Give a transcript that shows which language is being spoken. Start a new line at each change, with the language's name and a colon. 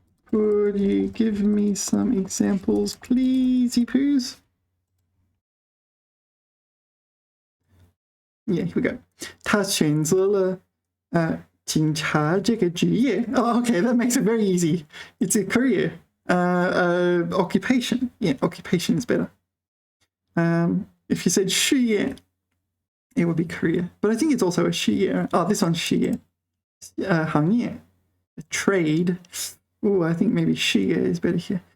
English: Could you give me some examples, please, poos? Yeah, here we go.
Chinese: 他选择了警察这个职业.
English: Oh, okay, that makes it very easy. It's a career. Occupation. Yeah, occupation is better. If you said 事业, it would be career. But I think it's also a 事业. Oh, this one's 事业. 行业 trade. Oh, I think maybe 事业 is better here.